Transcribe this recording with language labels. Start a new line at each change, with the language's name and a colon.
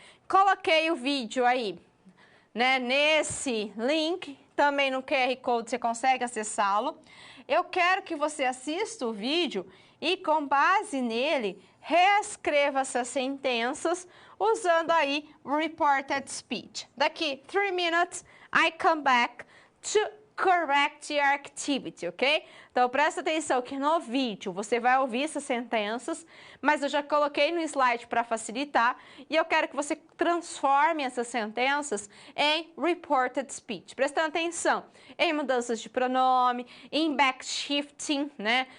Portuguese: Coloquei o vídeo aí, né, nesse link, também no QR Code você consegue acessá-lo. Eu quero que você assista o vídeo e, com base nele, reescreva essas sentenças usando aí reported speech. Daqui
English: 3 minutes, I come back to correct your activity, ok?
Portuguese: Então, presta atenção que no vídeo você vai ouvir essas sentenças, mas eu já coloquei no slide para facilitar e eu quero que você transforme essas sentenças em reported speech. Prestando atenção em mudanças de pronome, em backshifting, né?